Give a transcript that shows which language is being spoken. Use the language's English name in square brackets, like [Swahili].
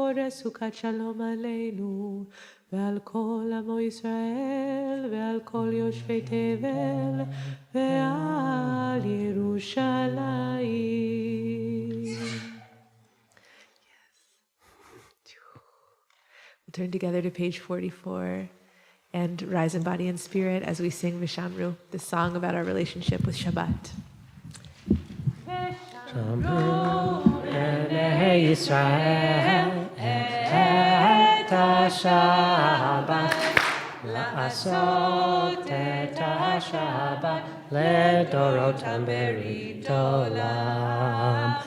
[Hebrew] סוכת שלום עלינו ועל כל עמו ישראל ועל כל יושבי תבל ועל ירושלים. [English] We'll turn together to page 44 and rise in body and spirit as we sing Vishamru, the song about our relationship with Shabbat. [Hebrew] Vishamru b'nei Yisrael את השבת, לעשות את השבת לדורותם ברית עולם.